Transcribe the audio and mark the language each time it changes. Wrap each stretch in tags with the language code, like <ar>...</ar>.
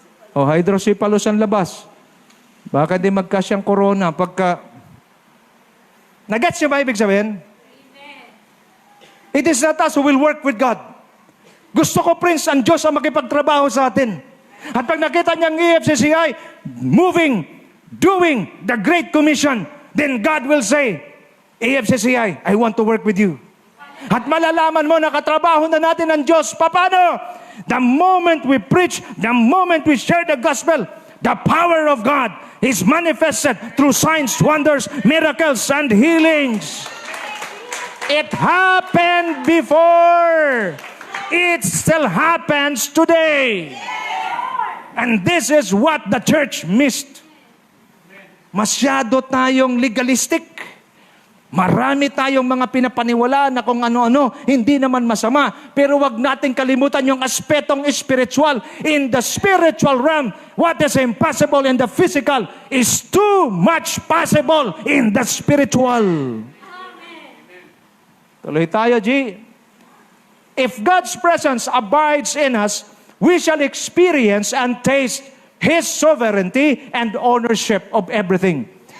<tl>O hydrocephalus ang labas. Baka di magkasyang corona pagka... Nagets niyo ba ibig sabihin?</tl> <en>It is not us who will work with God.</en> <tl>Gusto ko, Prince, ang Diyos ang makipagtrabaho sa atin. At pag nakita niyang</tl> <en>EFCCI moving, doing the Great Commission, then God will say, EFCCI, I want to work with you.</en> <tl>At malalaman mo, nakatrabaho na natin ang Diyos. Paano?</tl> <en>The moment we preach, the moment we share the gospel, the power of God is manifested through signs, wonders, miracles, and healings. It happened before. It still happens today. And this is what the church missed.</en> <tl>Masyado tayong legalistic. Marami tayong mga pinapaniwala na kung ano-ano, hindi naman masama. Pero wag nating kalimutan yung aspetong spiritual.</tl> <en>In the spiritual realm, what is impossible in the physical is too much possible in the spiritual.</en> <tl>Tuloy tayo,</tl> <en>G. If God's presence abides in us, we shall experience and taste His sovereignty and ownership of everything.</en>